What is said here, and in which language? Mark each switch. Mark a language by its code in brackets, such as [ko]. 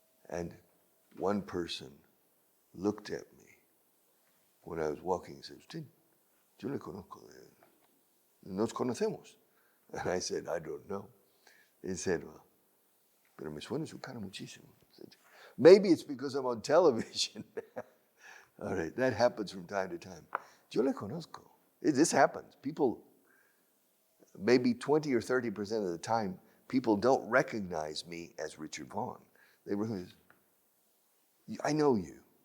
[en] And one person looked at me when I was walking and said, [es] "Usted, yo le conozco. Nos conocemos." [en] And I said, "I don't know." [es] He said, "Well, pero me suena su cara muchísimo." [en] Said, "Maybe it's because I'm on television." All right, that happens from time to time. [es] Yo le conozco. [en] This happens. People, maybe 20 or 30% of the time, people don't recognize me as Richard Vaughan. They recognize, "I know you.